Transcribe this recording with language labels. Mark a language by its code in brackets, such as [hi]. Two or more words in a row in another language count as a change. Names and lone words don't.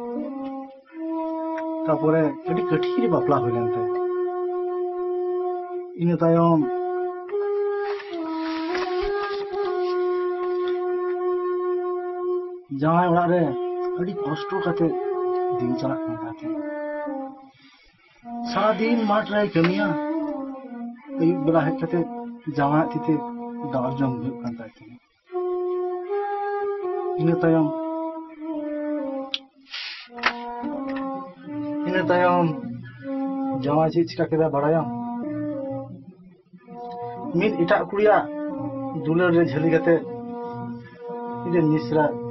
[sat] तापरे कठी कठी रे बापला होइलन ते ᱤᱱᱟᱹ ᱛᱟᱭᱚᱢ ᱡᱟᱶᱟᱭ ᱚᱲᱟᱜ ᱨᱮ ᱟᱹᱰᱤ ᱠᱚᱥᱴᱚ ᱠᱟᱛᱮ ᱫᱤᱱ ᱪᱟᱞᱟᱜ ᱠᱟᱱ ᱛᱟᱦᱮᱸ [bn] সারাদিন মাঠ [sat] ᱨᱮ ᱠᱟᱹᱢᱤᱭᱟ ᱟᱹᱭᱩᱵ ᱵᱮᱲᱟ ᱦᱮᱡ ᱠᱟᱛᱮ ᱡᱟᱶᱟᱭ ᱛᱤᱛᱮ ᱫᱟᱣᱟᱨ ᱡᱚᱢ ᱦᱩᱭᱩᱜ ᱠᱟᱱ ᱛᱟᱦᱮᱸ ᱤᱱᱟᱹ ᱛᱟᱭᱚᱢ ᱡᱟᱶᱟᱭ ᱪᱮᱫ ᱪᱤᱠᱟ ᱠᱮᱫᱟ ᱵᱟᱲᱟᱭᱟᱢ ᱢᱤᱫ ᱮᱴᱟᱜ ᱠᱩᱲᱤᱭᱟᱜ ᱫᱩᱞᱟᱹᱲ ᱨᱮ ᱡᱷᱟᱹᱞᱤ ᱠᱟᱛᱮ ᱤᱧᱨᱮᱱ ᱢᱤᱥᱨᱟ